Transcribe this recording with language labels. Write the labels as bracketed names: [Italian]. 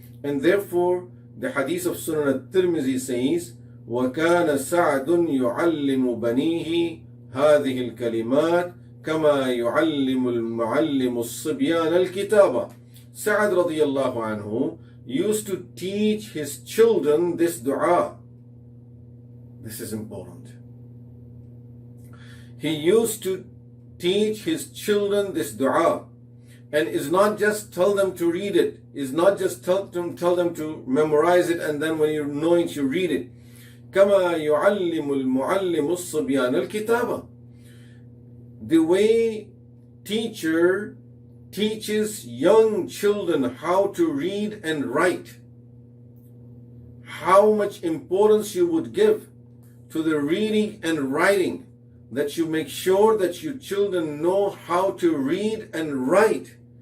[English] And therefore the hadith of Sunan al-Tirmizi says, [Arabic] وَكَانَ سَعْدٌ يُعَلِّمُ بَنِيهِ هَذِهِ الْكَلِمَاتِ كَمَا يُعَلِّمُ الْمُعَلِّمُ الصِّبْيَانَ الْكِتَابَةِ. [English] Sa'ad radiyallahu anhu used to teach his children this dua. This is important. He used to teach his children this dua, and is not just tell them to read it, is not just tell them to memorize it, and then when you know it you read it. [Arabic] كما يعلم المعلم الصبيان الكتابة. [English] The way teacher teaches young children how to read and write, how much importance you would give to the reading and writing, that you make sure that your children know how to read and write.